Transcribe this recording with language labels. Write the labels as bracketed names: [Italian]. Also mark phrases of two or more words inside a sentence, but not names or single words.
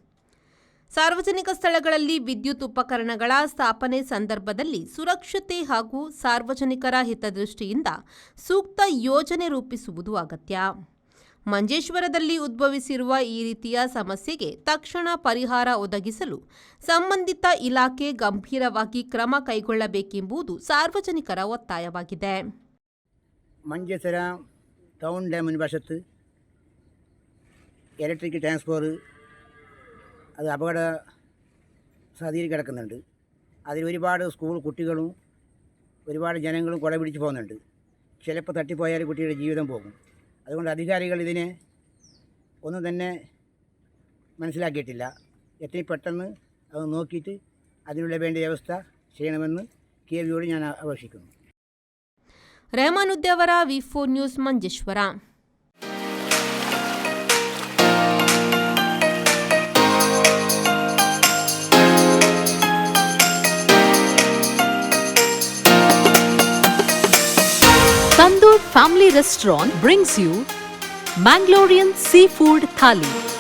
[Kannada] ಸಾರ್ವಜನಿಕ ಸ್ಥಳಗಳಲ್ಲಿ ವಿದ್ಯುತ್ ಉಪಕರಣಗಳ ಸ್ಥಾಪನೆ ಸಂದರ್ಭದಲ್ಲಿ ಸುರಕ್ಷತೆ ಹಾಗೂ ಸಾರ್ವಜನಿಕರ ಹಿತದೃಷ್ಟಿಯಿಂದ ಸೂಕ್ತ ಯೋಜನೆ ರೂಪಿಸುವುದು ಅಗತ್ಯ. ಮಂಜೇಶ್ವರದಲ್ಲಿ ಉದ್ಭವಿಸಿರುವ ಈ ರೀತಿಯ ಸಮಸ್ಯೆಗೆ ತಕ್ಷಣ ಪರಿಹಾರ ಒದಗಿಸಲು ಸಂಬಂಧಿತ ಇಲಾಖೆ ಗಂಭೀರವಾಗಿ ಕ್ರಮ ಕೈಗೊಳ್ಳಬೇಕೆಂಬುದು ಸಾರ್ವಜನಿಕರ ಒತ್ತಾಯವಾಗಿದೆ. [Malayalam] മഞ്ചേശ്വര ടൗൺ ഡാമിന് വശത്ത് [English] electric transfor [Malayalam] അത് അപകട സാധ്യതയിൽ കിടക്കുന്നുണ്ട്. അതിൽ ഒരുപാട് സ്കൂൾ കുട്ടികളും ഒരുപാട് ജനങ്ങളും കുട പിടിച്ച് പോകുന്നുണ്ട്. ചിലപ്പോൾ തട്ടിപ്പോയാൽ കുട്ടിയുടെ ജീവിതം പോകും. അതുകൊണ്ട് അധികാരികൾ ഇതിനെ ഒന്നും തന്നെ മനസ്സിലാക്കിയിട്ടില്ല. എത്രയും പെട്ടെന്ന് അത് നോക്കിയിട്ട് അതിനുള്ള വേണ്ട വ്യവസ്ഥ ചെയ്യണമെന്ന് KVയോട് ഞാൻ അപേക്ഷിക്കുന്നു. [Kannada] ರೆಹಮಾನುದ್ದೀವರ V4 ನ್ಯೂಸ್ ಮಂಜೇಶ್ವರ. [English] Tandoor Family Restaurant brings you Mangalorean Seafood Thali.